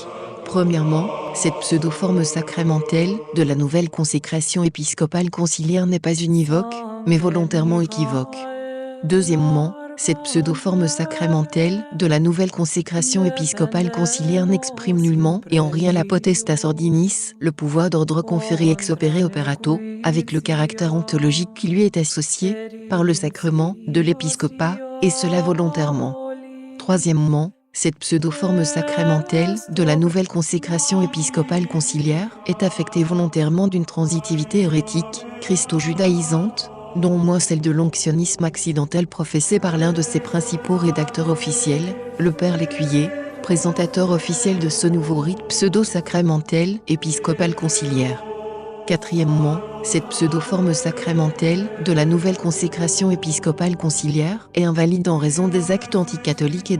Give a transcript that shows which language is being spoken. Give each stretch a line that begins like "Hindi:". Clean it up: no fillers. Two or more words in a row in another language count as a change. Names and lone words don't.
French: Premièrement, cette pseudo-forme sacramentelle de la nouvelle consécration épiscopale conciliaire n'est pas univoque, mais volontairement équivoque. Deuxièmement, cette pseudo-forme sacramentelle de la nouvelle consécration épiscopale conciliaire n'exprime nullement et en rien la
Latin: potestas ordinis,
French: le pouvoir d'ordre conféré
Latin: ex opere operato,
French: avec le caractère ontologique qui lui est associé, par le sacrement de l'épiscopat, et cela volontairement. Troisièmement, cette pseudo-forme sacramentelle de la nouvelle consécration épiscopale conciliaire est affectée volontairement d'une transitivité hérétique, christo-judaïsante, dont moins celle de l'onctionnisme accidentel professé par l'un de ses principaux rédacteurs officiels, le père Lécuyer, présentateur officiel de ce nouveau rite pseudo-sacramentel épiscopal conciliaire. Quatrièmement, cette pseudo-forme sacramentelle de la nouvelle consécration épiscopale conciliaire est invalide en raison des actes anticatholiques et